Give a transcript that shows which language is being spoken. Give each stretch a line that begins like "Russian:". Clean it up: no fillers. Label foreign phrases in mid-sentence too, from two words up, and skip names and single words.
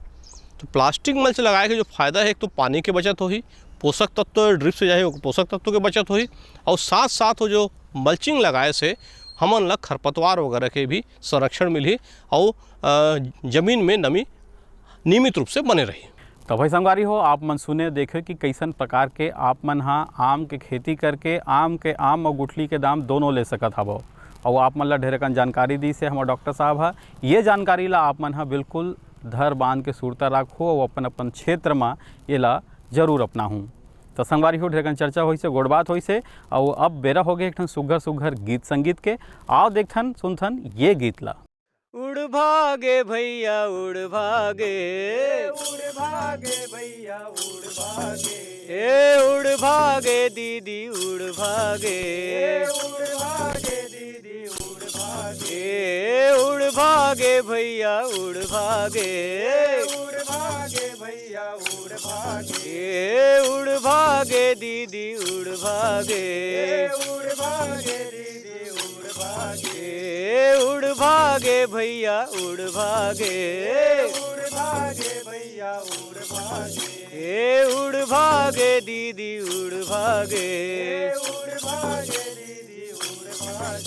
Chhattisgarhi: तो प्लास्टिक मल्च लगाए के जो फ़ायदा है, एक तो पानी के बचत होगी, पोषक तत्व ड्रिप से जाए पोषक तत्व के बचत होगी, और साथ साथ वो जो मल्चिंग लगाए से हमन ला खरपतवार वगैरह के भी संरक्षण मिली, और ज़मीन में नमी नियमित रूप से बने रही। तो भाई संगवारी हो, आप मन सुने देखे कि कैसन प्रकार के आप मन हाँ आम के खेती करके आम और गुठली के दाम दोनों ले सकत हवो। और आप मन ला ढेर कन जानकारी दी से हमारे डॉक्टर साहब है। ये जानकारी ला आप मन हाँ बिल्कुल धर बांध के सुरता रखो और अपन क्षेत्र में ये ला जरूर अपना हूँ। तो संगवारी हो, ढेर कन चर्चा होई से, गोड़ बात होई से, और अब बेरा हो गए एक ठन सुघर गीत संगीत के। आओ देखथन सुनथन ये गीत ला। उड़ भागे भैया उड़ भागे, उड़ भागे भैया उड़ भागे, उड़ भागे दीदी उड़ भागे, उड़ भागे दीदी उड़ भागे, उड़ भागे भैया उड़ भागे, उड़ भागे भैया उड़ भागे, उड़ भागे दीदी उड़ भागे, उड़ भागे दीदी उड़ भागे, उड़ भागे भैया उड़ भागे, उड़ भागे भैया उड़ भागे, उड़ भागे दीदी उड़ भागे, उड़ भागे दीदी उड़ भागे।